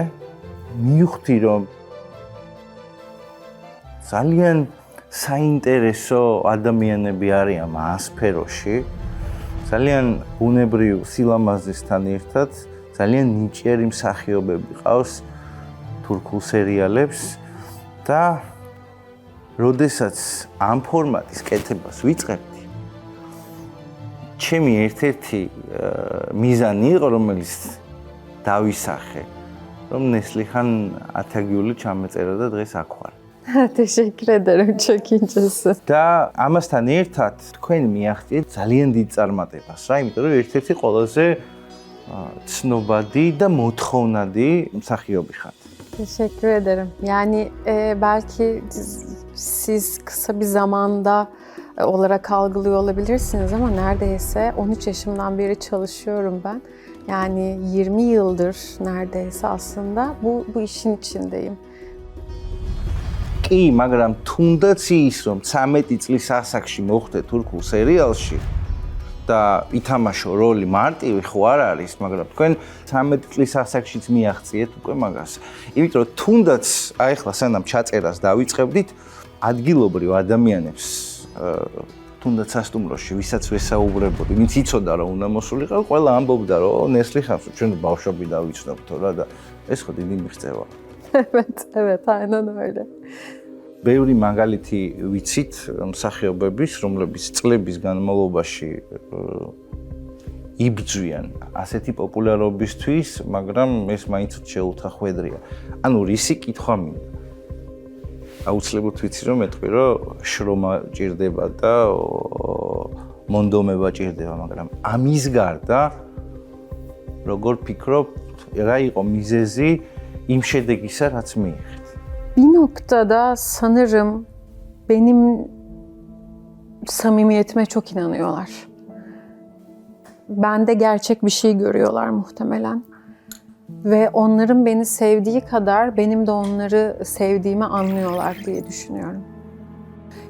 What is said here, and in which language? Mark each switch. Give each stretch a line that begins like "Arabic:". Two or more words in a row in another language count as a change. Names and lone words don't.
Georgian: მივხვდი რომ ძალიან საინტერესო ადამიანები არიან ამ სფეროში, ძალიან ბუნებრივ სილამაზესთან ერთად ძალიან ნიჭიერი მსახიობები ყავს თურქულ სერიალებს და როდესაც ამ ფორმატის კეთებას ვიწყებდი, ჩემი ერთ-ერთი მიზანი იყო, რომელიც დავისახე, რომ ნესლიხან ათაგიული ჩამეწერა და დღეს აქ ვარ.
Turkish: Teşekkür ederim, çok incesi.
Georgian: და ამასთან ერთად თქვენ მიაღწიეთ ძალიან დიდ წარმატებას, რა, იმიტომ რომ ერთ-ერთი ყველაზე ცნობადი და მოთხოვნადი მსახიობი ხართ.
Turkish: Teşekkür ederim. Yani belki siz kısa bir zamanda olarak algılıyor olabilirsiniz ama neredeyse 13 yaşımdan beri çalışıyorum ben. Yani 20 yıldır neredeyse aslında bu işin içindeyim.
Georgian: კი, მაგრამ თუნდაც ის, რომ 13 წლის ასაკში მოხდე თურქულ სერიალში და ითამაშო როლი მარტივი ხო არ არის, მაგრამ თქვენ 13 წლის ასაკშიც მიაღწიეთ უკვე მაგას. იმიტომ რომ თუნდაც აი ახლა სანამ ჩაწერას დავიწყებდით, ადგილობრივ ადამიანებს თუნდაც სასტუმროში, ვისაც ვესაუბრებოდი, ვინც იცოდა რომ უნდა მოსულიყო, ყველა ამბობდა რომ ნესლიხანს ჩვენ ბავშვები დავიცნობთო რა და ეს ხო დიდი მიღწევა.
Turkish: Evet, aynen öyle.
Georgian: ბევრი მაგალითი ვიცით მსახიობების, რომლებიც წლების განმავლობაში იბრძვიან ასეთი პოპულარობისთვის, მაგრამ ეს მაინც შეუთახვედრია. ანუ რისი კითხვა მინდა. აუცილებლად ვიცი რომ ეთქვი რომ შრომა ჭირდება და მონდომება ჭირდება, მაგრამ ამის გარდა როგორ ფიქრობ, რა იყო მიზეზი იმ შედეგისა, რაც მიიღეთ?
Turkish: Bir noktada sanırım benim samimiyetime çok inanıyorlar. Bende gerçek bir şey görüyorlar muhtemelen. Ve onların beni sevdiği kadar benim de onları sevdiğimi anlıyorlar diye düşünüyorum.